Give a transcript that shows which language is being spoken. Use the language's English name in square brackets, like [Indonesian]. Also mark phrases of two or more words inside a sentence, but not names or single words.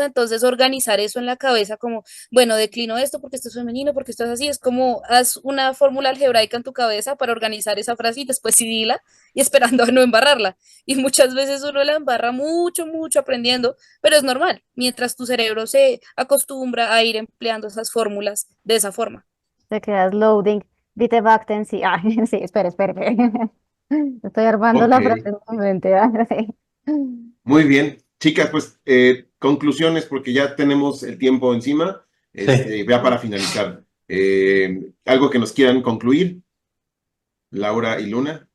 [Spanish] Entonces, organizar eso en la cabeza como, bueno, declino esto porque esto es femenino, porque esto es así, es como haz una fórmula algebraica en tu cabeza para organizar esa frase y después sí y esperando a no embarrarla. Y muchas veces uno la embarra mucho, mucho aprendiendo, pero es normal, mientras tu cerebro se acostumbra a ir empleando esas fórmulas de esa forma. Te quedas loading. [German] Bitte warten Sie. [Spanish] Ah, sí, espere. Estoy armando Ok, la frase en mi mente. Sí. muy bien. Chicas, pues conclusiones porque ya tenemos el tiempo encima, Sí. ya para finalizar. ¿Algo que nos quieran concluir, Laura y Luna?